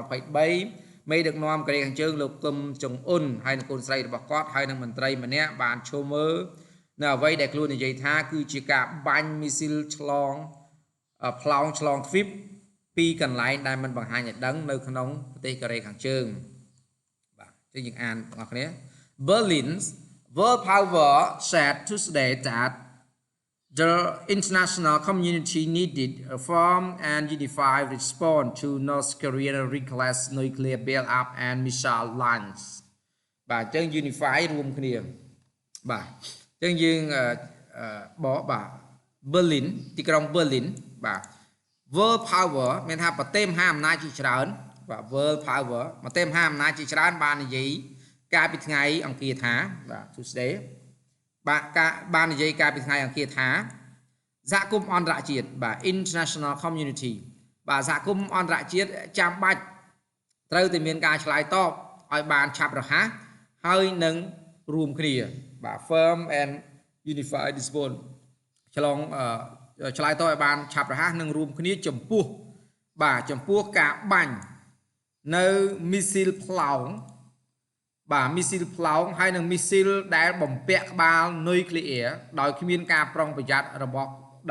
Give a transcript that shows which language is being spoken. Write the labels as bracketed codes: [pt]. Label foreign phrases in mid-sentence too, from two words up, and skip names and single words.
[km] 2023 មេដឹកនាំកូរ៉េខាងជើងលោកគឹមចុងអ៊ុនហើយនិងកូនស្រីរបស់គាត់ហើយនិងមន្ត្រីម្នាក់បានឈរមើលនៅអ្វីដែលខ្លួននិយាយថាគឺជាការបាញ់មីស៊ីលឆ្លងផ្លោងឆ្លងទ្វីបពីកន្លែងដែលมันបង្ហាញឲ្យដឹងនៅក្នុងប្រទេសកូរ៉េខាងជើងបាទចឹងយើងអានបងប្អូនគ្នា [en] Berlin's world power said Tuesday that the international community needed a firm and unified response to North Korean reckless nuclear build-up and missile launch [km] បាទចឹង unify រួមគ្នាបាទចឹងយើងបកបាទ Berlin ទីក្រុង Berlin បាទ [en] world power [km] មានថាប្រទេសមហាអំណាចជាច្រើនបាទ [en] world power [km] ប្រទេសមហាអំណាចជាច្រើន បាននិយាយកាលពីថ្ងៃអង្គារថាបាទ Tuesday បាននិយាយកាលពីថ្ងៃអង្គារថាសហគមន៍អន្តរជាតិបាទ [en] international community [km] បាទសហគមន៍អន្តរជាតិចាំបាច់ត្រូវតែមានការឆ្លើយតបឲ្យ បានឆាប់រហ័សហើយនឹងរួមគ្នាបាទ [en] firm and unified response [km] ឆ្លើយតបឲ្យបានឆាប់រហ័សនិងរួមគ្នាចំពោះការបាញ់នៅមីស៊ីលផ្លោ ងបាទមីស៊ីលផ្លោងហើយនឹងមីស៊ីលដែលបំពាក់ក្បាលនុយក្លេអ៊ែរដោយគ្មានការប្រុងប្រយ័ត្នដោយ